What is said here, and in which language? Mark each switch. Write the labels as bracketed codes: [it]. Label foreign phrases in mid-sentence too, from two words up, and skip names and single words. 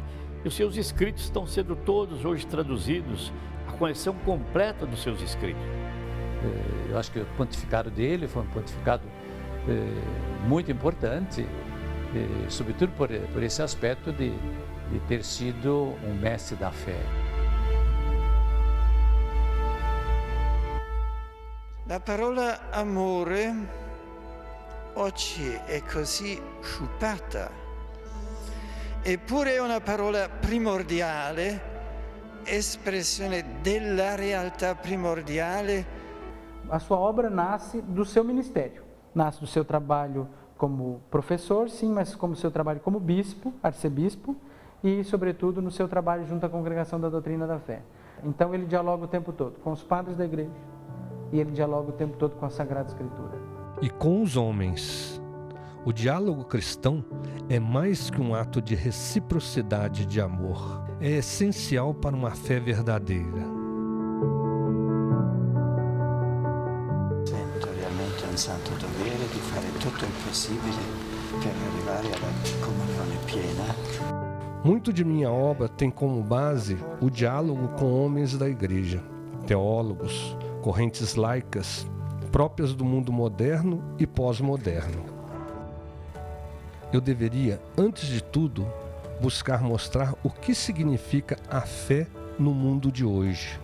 [pt] E os seus escritos estão sendo todos hoje traduzidos, a coleção completa dos seus escritos. Eu acho que o pontificado dele foi um pontificado muito importante, sobretudo por esse aspecto de ter sido um mestre da fé. [it] La parola amore oggi è così sciupata. Eppure è una parola primordiale, espressione della realtà primordiale. [pt] A sua obra nasce do seu ministério, nasce do seu trabalho como professor, sim, mas como seu trabalho como bispo, arcebispo, e, sobretudo, no seu trabalho junto à Congregação da Doutrina da Fé. Então, ele dialoga o tempo todo com os padres da igreja e ele dialoga o tempo todo com a Sagrada Escritura. E com os homens. O diálogo cristão é mais que um ato de reciprocidade de amor. É essencial para uma fé verdadeira. [it] Sento realmente un santo dovere di fare tutto il possibile per arrivare alla comunione piena. [pt] Muito de minha obra tem como base o diálogo com homens da igreja, teólogos, correntes laicas, próprias do mundo moderno e pós-moderno. Eu deveria, antes de tudo, buscar mostrar o que significa a fé no mundo de hoje.